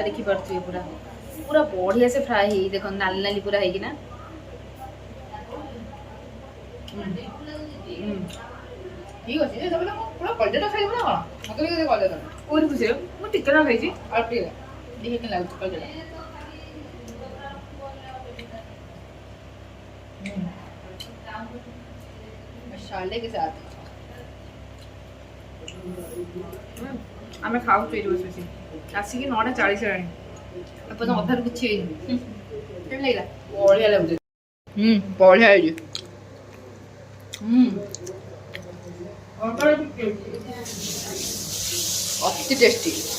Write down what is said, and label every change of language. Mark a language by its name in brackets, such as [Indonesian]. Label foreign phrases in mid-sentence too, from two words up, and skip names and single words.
[Odia] ଦେଖିପାରୁଥିବେ ପୁରା ପୁରା ବଢିଆ ସେ ଫ୍ରାଏ ହେଇ ଦେଖ ନାଲି ନାଲି ପୁରା ହେଇକିନା। ଠିକ ଅଛି ପୁରା କଲଜାଟା ଖାଇବୁ ନା କଣ? ମତେ ବି କଲଜା କୋଉଠି ଖୁସି ମୁଁ ଟିକେ ନା ଖାଇଛି। ଆଉ ଟିକେ ଦେଖେ କେମିତି ଲାଗୁଛି କଲଜାଟା। [Hindi] मसाले के साथ [Odia] ଆମେ ଖାଉଛୁ ଏଇଠି ବସି ବସି। ଆସିକି 9:40 ହେଲାଣି, ଏପର୍ଯ୍ୟନ୍ତ ଅଧାରୁ କିଛି ହେଇନି। କେମିତି ଲାଗିଲା? ବଢିଆ ଲାଗୁଛି। ବଢିଆ ହେଇଛି। ଅତି ଟେଷ୍ଟି।